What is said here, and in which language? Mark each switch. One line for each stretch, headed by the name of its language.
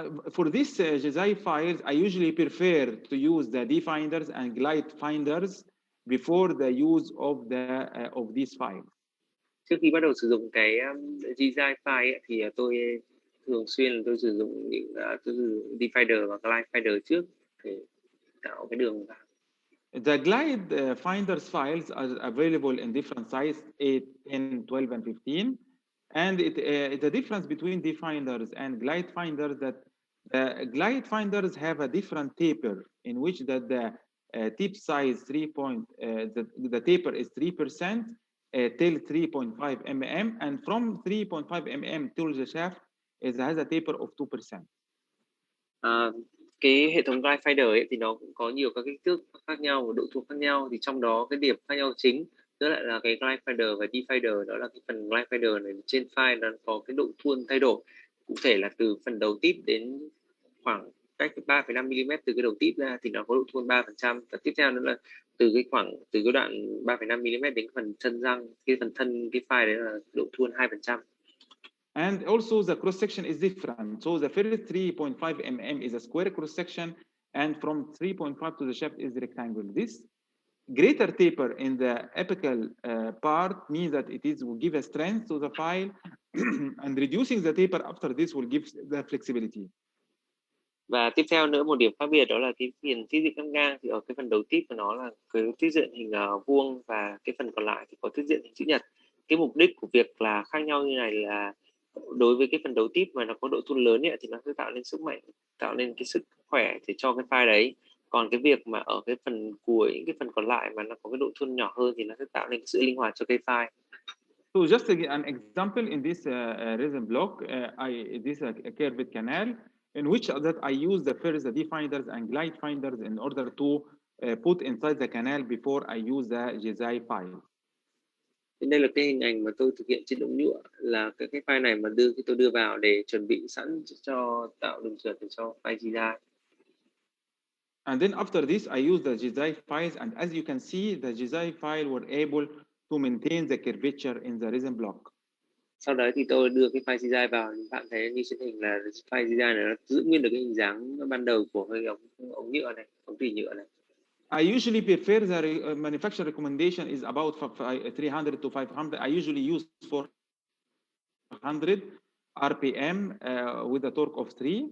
English: For these Giải files, I usually prefer to use the definders and glide finders before the use of these files.
Vietnamese: Trước khi bắt đầu sử dụng cái Giải file ấy, thì tôi thường xuyên tôi sử dụng những definder và glide finder trước để tạo cái đường vào.
English: The glide finders files are available in different sizes 8, 10, 12, and 15. And the difference between definders and glide finders that the glide finders have a different taper, in which the tip size the taper is 3% till 3.5 mm, and from 3.5 mm till the shaft has a taper of 2%.
Vietnamese: Cái hệ thống glide finder ấy thì nó cũng có nhiều các kích thước khác nhau và độ thuôn khác nhau, thì trong đó cái điểm khác nhau chính đó lại là cái glide finder và definder. Đó là cái phần glide finder này trên file nó có cái độ thuôn thay đổi, cụ thể là từ phần đầu tip đến khoảng cách 3,5 mm từ cái đầu tip ra thì nó có độ thuôn 3%, và tiếp theo nữa là từ cái đoạn 3,5 mm đến phần thân răng, cái phần thân cái file đấy là độ thuôn 2%.
English: And also the cross section is different. So the first 3.5 mm is a square cross section, and from 3.5 to the shaft is rectangle. This greater taper in the apical part means that will give a strength to the file, and reducing the taper after this will give the flexibility.
Vietnamese: Và tiếp theo nữa, một điểm khác biệt đó là cái phần tiết diện cắt ngang thì ở cái phần đầu tip của nó là cái tiết diện hình vuông, và cái phần còn lại thì có tiết diện hình chữ nhật. Cái mục đích của việc là khác nhau như này là đối với cái phần đầu tip mà nó có độ thun lớn ấy, thì nó sẽ tạo nên sức mạnh, tạo nên cái sức khỏe để cho cái file đấy. Còn cái việc mà ở cái phần cuối, cái phần còn lại mà nó có cái độ thun nhỏ hơn thì nó sẽ tạo nên cái sự linh hoạt cho cái file.
English: So just to give an example, in this resin block, this is a curved canal in which that I use the first the definders and glide finders in order to put inside the canal before I use the Giải file.
Vietnamese: Đây là cái hình ảnh mà tôi thực hiện trên đống nhựa, là cái file này mà tôi đưa vào để chuẩn bị sẵn cho tạo đường trượt để cho file Giải.
English: And then after this, I use the Giải files, and as you can see, the Giải file were able to maintain the curvature in the resin block.
Vietnamese: Sau đó thì tôi đưa cái file Giải vào, bạn thấy như trên hình là file Giải này nó giữ nguyên được cái hình dáng ban đầu của cái ống nhựa này, ống tủy nhựa này.
English: I usually prefer the manufacturer recommendation is about 300 to 500. I usually use 400 RPM with a torque of 3.